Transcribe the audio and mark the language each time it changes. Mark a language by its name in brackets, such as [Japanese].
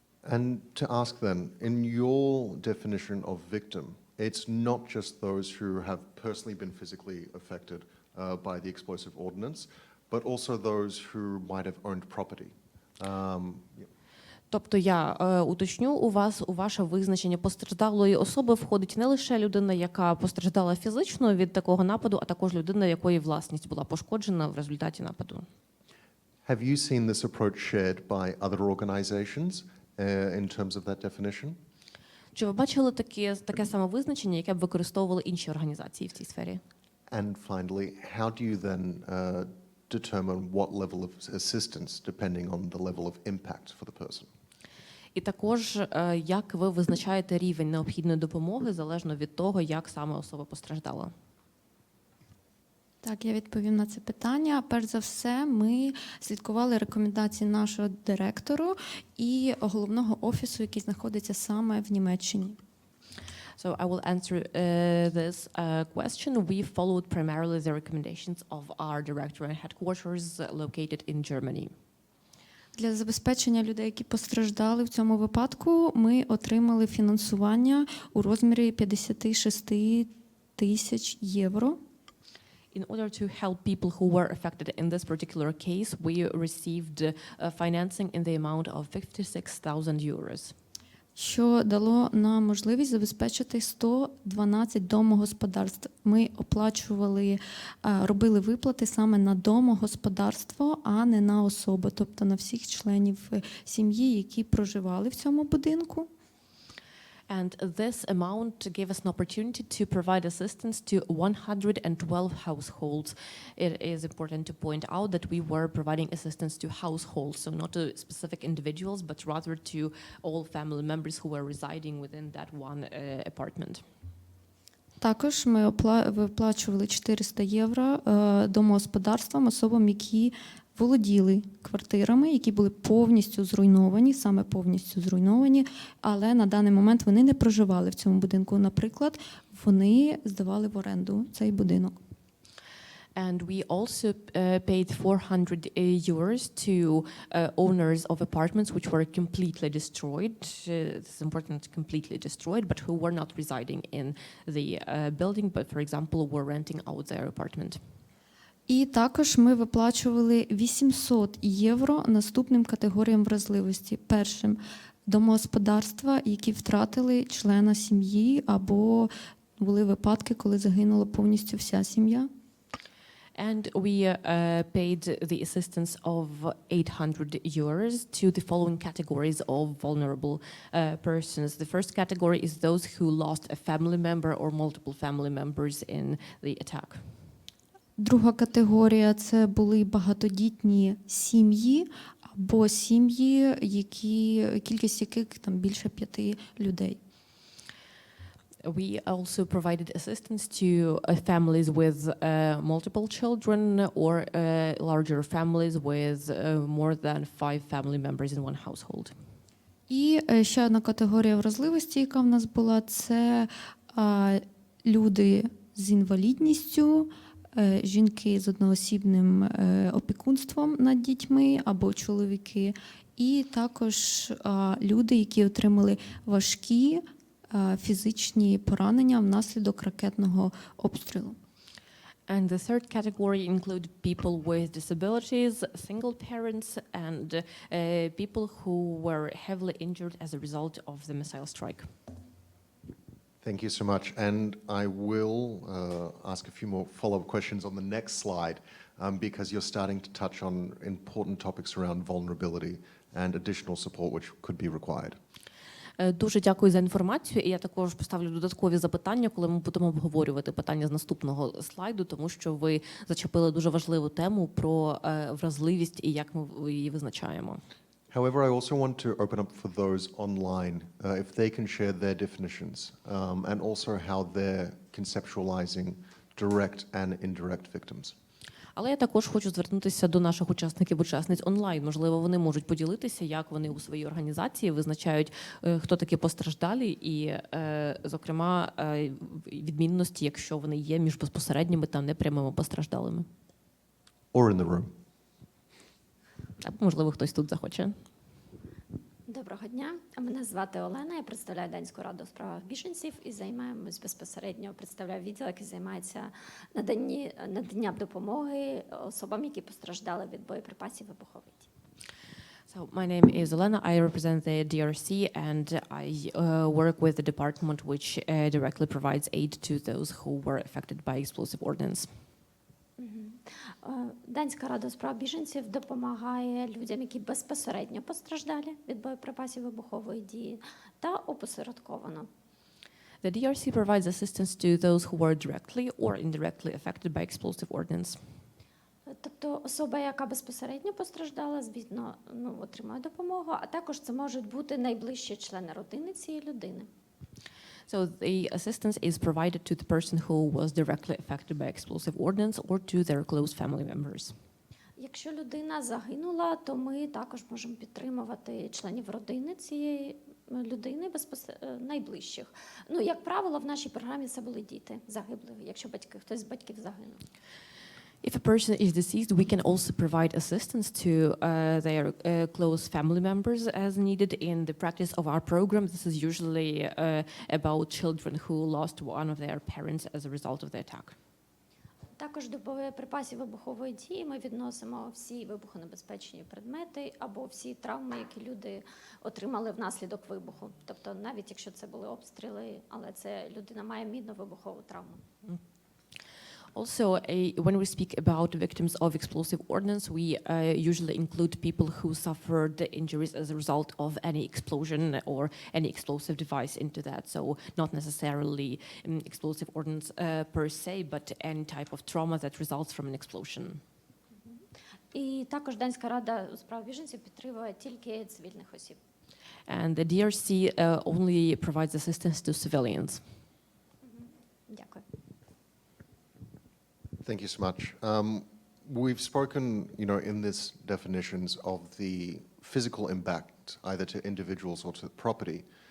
[English] And to ask then, in your definition of victim, it's not just those who have personally been physically affected by the explosive ordnance, but also those who might have owned property. [Ukrainian] Тобто я уточню, у ваше визначення постраждалої особи входить не лише людина, яка постраждала фізично від такого нападу, а також людина, якої власність була пошкоджена в результаті нападу. [English] Have you seen this approach shared by other organizations in terms of that definition? [Ukrainian] Чи ви бачили таке саме визначення, яке б використовували інші організації в цій сфері? [English] And finally, how do you then determine what level of assistance depending on the level of impact for the person? [Ukrainian] І також, як ви визначаєте рівень необхідної допомоги залежно від того, як саме особа постраждала? Так, я відповім на це питання. Перш за все, ми слідкували рекомендації нашого директору і головного офісу, який знаходиться саме в Німеччині. [English] So I will answer this question. We followed primarily the recommendations of our director and headquarters located in Germany. [Ukrainian] Для забезпечення людей, які постраждали в цьому випадку, ми отримали фінансування у розмірі 56 тисяч євро. [English] In order to help people who were affected in this particular case, we received financing in the amount of 56,000 euros. [Ukrainian] Що дало нам можливість забезпечити 112 домогосподарств. Ми оплачували, робили виплати саме на домогосподарство, а не на особу, тобто на всіх членів сім'ї, які проживали в цьому будинку. [English] And this amount gave us an opportunity to provide assistance to 112 households. It is important to point out that we were providing assistance to households, so not to specific individuals, but rather to all family members who were residing within that one apartment. [Ukrainian] Також ми виплачували 400 євро домогосподарствам, особам, які володіли квартирами, які були повністю зруйновані, саме повністю зруйновані, але на даний момент вони не проживали в цьому будинку. Наприклад, вони здавали в оренду цей будинок. [English] And we also paid 400 euros to owners of apartments which were completely destroyed. It's important, completely destroyed, but who were not residing in the building, but, for example, were renting out their apartment. [Ukrainian] І також ми виплачували 800 євро наступним категоріям вразливості. Першим – домогосподарства, які втратили члена сім'ї, або були випадки, коли загинула повністю вся сім'я. [English] And we paid the assistance of 800 euros to the following categories of vulnerable persons. The first category is those who lost a family member or multiple family members in the attack. [Ukrainian] Друга категорія – це були багатодітні сім'ї або сім'ї, кількість яких там більше 5 людей. [English] We also provided assistance to families with multiple children or larger families with more than 5 family members in one household. [Ukrainian] І ще одна категорія вразливості, яка в нас була, це люди з інвалідністю, жінки з одноосібним опікунством над дітьми або чоловіки, і також люди, які отримали важкі фізичні поранення внаслідок ракетного обстрілу. [English] And the third category included people with disabilities, single parents, and people who were heavily injured as a result of the missile strike. Thank you so much. And I will ask a few more follow-up questions on the next slide because you're starting to touch on important topics around vulnerability and additional support which could be required. [Ukrainian] Дуже дякую за інформацію, і я також поставлю додаткові запитання, коли ми будемо обговорювати питання з наступного слайду, тому що ви зачепили дуже важливу тему про вразливість і як ми її визначаємо. [English] However, I also want to open up for those online, if they can share their definitions, and also how they're conceptualizing direct and indirect victims. [Ukrainian] Але я також хочу звернутися до наших учасників-учасниць онлайн. Можливо, вони можуть поділитися, як вони у своїй організації визначають, хто такі постраждалі, і, зокрема, відмінності, якщо вони є між безпосередніми та непрямими постраждалими. [English] Or in the room. [Ukrainian] Або, можливо, хтось тут захоче. Доброго дня. Мене звати Олена, я представляю Данську раду у справах біженців і займаємось безпосередньо, представляю відділ, який займається наданням допомоги особам, які постраждали від боєприпасів вибухової. [English] So my name is Elena. I represent the DRC and I work with the department which directly provides aid to those who were affected by explosive ordnance. [Ukrainian] Данська рада у справах біженців допомагає людям, які безпосередньо постраждали від боєприпасів вибухової дії та опосередковано. [English] The DRC provides assistance to those who were directly or indirectly affected by explosive ordnance. [Ukrainian] Тобто особа, яка безпосередньо постраждала, звісно, отримує допомогу, а також це можуть бути найближчі члени родини цієї людини. [English] So the assistance is provided to the person who was directly affected by explosive ordnance or to their close family members. [Ukrainian] Якщо людина загинула, то ми також можемо підтримувати членів родини цієї людини найближчих. Як правило, в нашій програмі це були діти загиблих, якщо хтось з батьків загинув. [English] If a person is deceased, we can also provide assistance to their close family members as needed. In the practice of our program, this is usually about children who lost one of their parents as a result of the attack. [Ukrainian] Також до боєприпасів вибухової дії ми відносимо всі вибухонебезпечні предмети або всі травми, які люди отримали внаслідок вибуху. Тобто навіть якщо це були обстріли, але це людина має мінно-вибухову травму. [English] Also, when we speak about victims of explosive ordnance, we usually include people who suffered injuries as a result of any explosion or any explosive device into that. So not necessarily explosive ordnance per se, but any type of trauma that results from an explosion. [Ukrainian] І також Данська рада у справах біженців підтримує тільки цивільних осіб. [English] And the DRC only provides assistance to civilians. [Ukrainian] Дякую. [English] Thank you so much. We've spoken, in this definitions of the physical impact, either to individuals or to property.